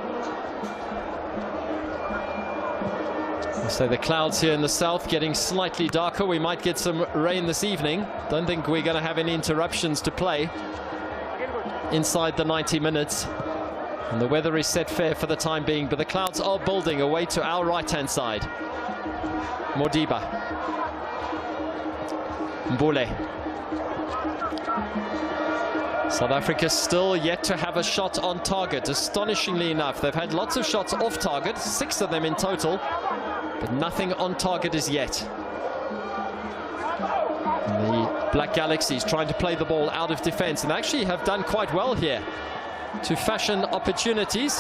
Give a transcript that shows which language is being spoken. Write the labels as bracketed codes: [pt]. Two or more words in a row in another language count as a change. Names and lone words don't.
[en] So the clouds here in the south getting slightly darker. We might get some rain this evening. Don't think we're going to have any interruptions to play inside the 90 minutes. And the weather is set fair for the time being, but the clouds are building away to our right-hand side. Modiba. Mbule. South Africa still yet to have a shot on target. Astonishingly enough, they've had lots of shots off target, 6 of them in total, but nothing on target as yet. The Black Galaxies trying to play the ball out of defense and actually have done quite well here to fashion opportunities.